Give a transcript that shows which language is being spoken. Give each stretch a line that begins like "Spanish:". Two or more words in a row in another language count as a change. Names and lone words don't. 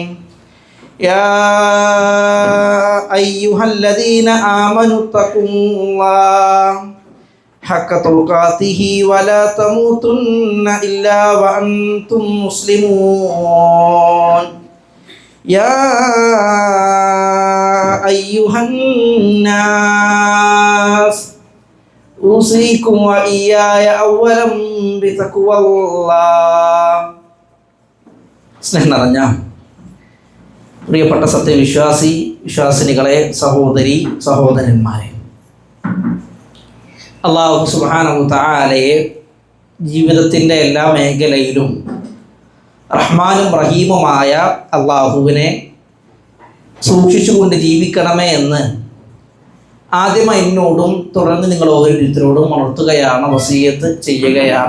Arabic: يا أيها الذين آمنوا اتقوا الله حق تقاته ولا تموتن إلا وأنتم مسلمون. يا أيها الناس أوصيكم وإياي أولا بتقوى الله.
Malayalam: സ്നേഹം നിറഞ്ഞ പ്രിയപ്പെട്ട വിശ്വാസിനികളെ, സഹോദരി സഹോദരന്മാരെ,
Arabic: الله سبحانه وتعالى
Malayalam: ജീവിതത്തിൻ്റെ എല്ലാ മേഖലയിലും റഹ്മാനും റഹീമുമായ അള്ളാഹുവിനെ സൂക്ഷിച്ചുകൊണ്ട് ജീവിക്കണമേ എന്ന് ആദ്യം എന്നോടും തുടർന്ന് നിങ്ങൾ ഓരോരുത്തരോടും ഉണർത്തുകയാണ്, വസിയത്ത് ചെയ്യുകയാണ്.